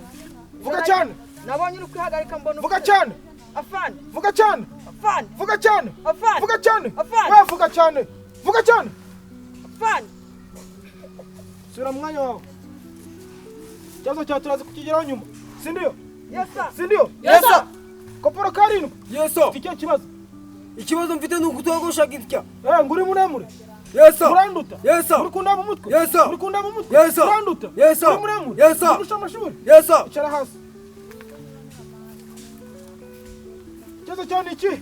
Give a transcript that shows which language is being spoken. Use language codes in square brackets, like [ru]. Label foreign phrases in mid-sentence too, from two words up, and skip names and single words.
[rw] Vuga cyane. Nabonye uri kwihagarika mbona. Vuga cyane. Afande. Vuga cyane. Afande. Vuga cyane. Afande. Vuga cyane. Afande. Wewe vuga cyane. Vuga cyane. Afande. Sura mwanya wawe. Kibazo cyawe turaza kukigeraho nyuma. Sindio? [en] Yes sir. [rw] Sindio? [en] Yes sir. [rw] Koporo karindwi. [en] Yes sir. [rw] Ufite icyo kibazo? Ikibazo mfite ni ukutogosha gitya. Nguri muremure. [en] Yes sir. [rw] Uranduta. [en] Yes sir. [rw] Uri kunda mu mutwe. [en] Yes sir. [rw] Uri kunda mu mutwe. [en] Yes sir. [rw] Uranduta. [en] Yes sir. [rw] Uri muremure. [en] Yes sir. [rw] Urusha amashuri. [en] Yes sir. [rw] Icara hasi. Ikibazo cyawe ni iki?